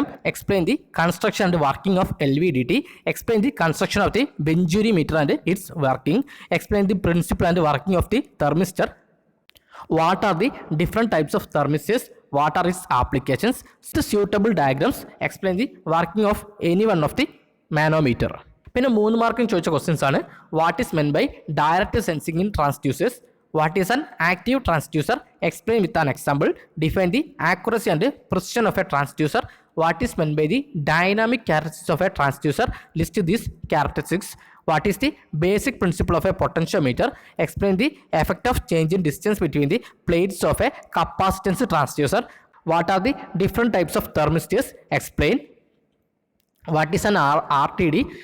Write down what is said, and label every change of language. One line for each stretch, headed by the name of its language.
English: Explain the construction and working of LVDT. Explain the construction of the Venturi meter and its working. Explain the principle and working of the thermistor. What are the different types of thermistors? What are its applications? Suitable diagrams. Explain the working of any one of the manometer.
Malayalam: പിന്നെ 3 മാർക്കിന് ചോദിച്ച questions ആണ്.
English: What is meant by direct sensing in transducers? What is an active transducer? Explain with an example. Define the accuracy and precision of a transducer. What is meant by the dynamic characteristics of a transducer? List these characteristics. What is the basic principle of a potentiometer? Explain the effect of change in distance between the plates of a capacitance transducer. What are the different types of thermistors? Explain. What is an RTD?